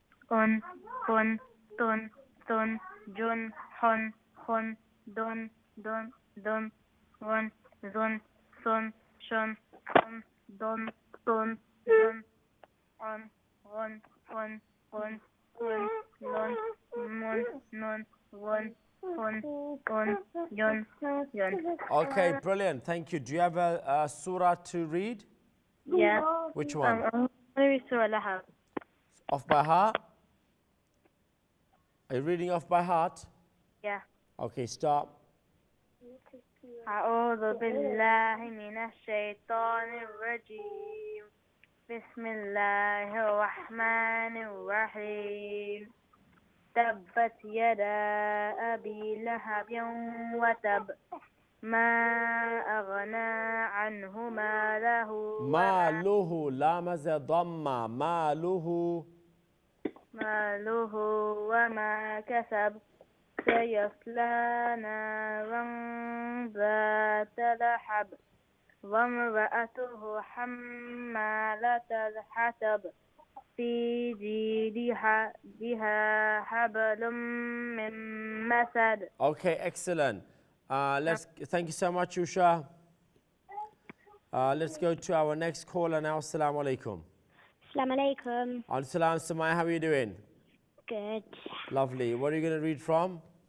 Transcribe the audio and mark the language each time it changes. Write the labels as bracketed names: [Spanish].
[English] On, pon, ton, ton, jon, hon, hon, don, don, don, ron, zon, son, shon, on, don, ton, don, on, ron, on, on, on, lon, mon, non, won, on, yon, yon. Okay, brilliant. Thank you. Do you have a surah to read? Yeah. Which one? Maybe Surah Lahab. Off by heart? Are you reading off by heart? Yeah. Okay, start. [Arabic] أعوذ بالله من الشيطان الرجيم بسم الله الرحمن الرحيم تبت يدا أبي لهب وتب ما أغنى عنه ماله ماله لامز ضمة ماله وما كسب سيصلى نارا ذات لهب وامرأته حمالة الحطب في جيدها حبل من مسد. [English] Okay, excellent. Thank you so much, Usha. Let's go to our next caller now. Assalamu alaikum. Assalamu alaikum. Al-salam, Samaya, how are you doing? Good. Lovely. What are you going to read from?